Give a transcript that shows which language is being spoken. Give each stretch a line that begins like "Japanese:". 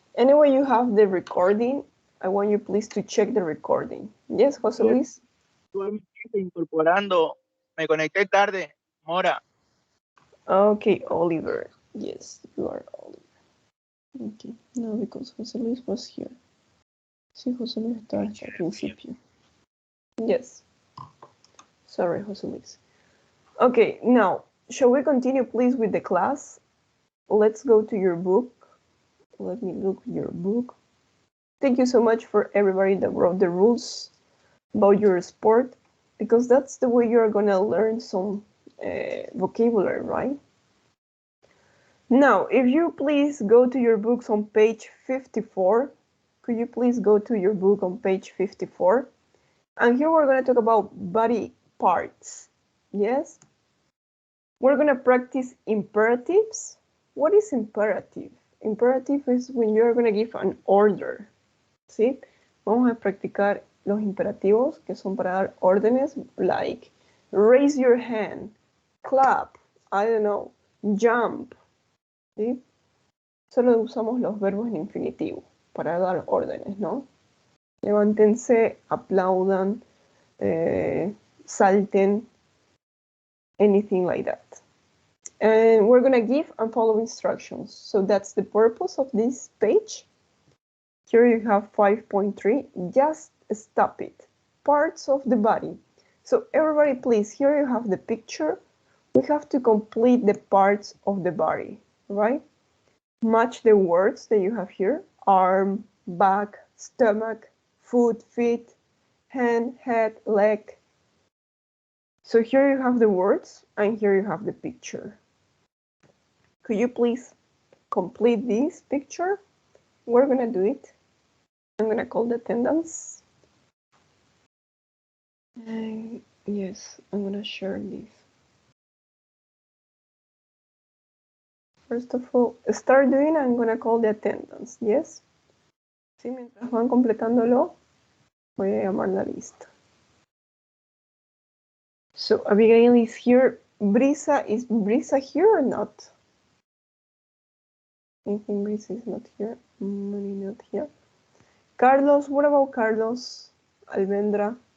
English: Anyway, you have the recording. I want you please to check the recording. Yes, José Luis?
Spanish: Estoy incorporando. Me conecté tarde. Mora.
English: Okay, Oliver. Yes, you are Oliver. Okay, no, because José Luis was here.
Spanish: Sí, José Luis estaba hasta el principio.
English: Yes. Sorry, José Luis. Okay, now, shall we continue please with the class? Let's go to your book. Let me look at your book. Thank you so much for everybody that wrote the rules about your sport, because that's the way you're gonna learn some vocabulary, right? Now, if you please go to your books on page 54, could you please go to your book on page 54? And here we're going to talk about body parts. Yes? We're going to practice imperatives. What is imperative? Imperative is when you're going to give an order.
Spanish: ¿Sí? Vamos a practicar los imperativos, que son para dar órdenes,
English: like raise your hand, clap, I don't know, jump.
Spanish: ¿Sí? Solo usamos los verbos en infinitivo para dar órdenes, ¿no? Levántense, aplaudan, salten,
English: anything like that. And we're going to give and follow instructions. So that's the purpose of this page. Here you have 5.3. Just stop it. Parts of the body. So everybody, please, here you have the picture. We have to complete the parts of the body, right? Match the words that you have here. Arm, back, stomach, foot, feet, hand, head, leg. So here you have the words and here you have the picture. Could you please complete this picture? We're gonna do it. I'm gonna call the attendance. And yes, I'm gonna share this. First of all, start doing, I'm gonna call the attendance, yes?
Spanish: Sí, mientras van completándolo, voy a llamar la lista.
English: So Abigail is here. Brisa, is Brisa here or not? I think Brisa is not here. Maybe not here. Carlos, what about Carlos? Almendra?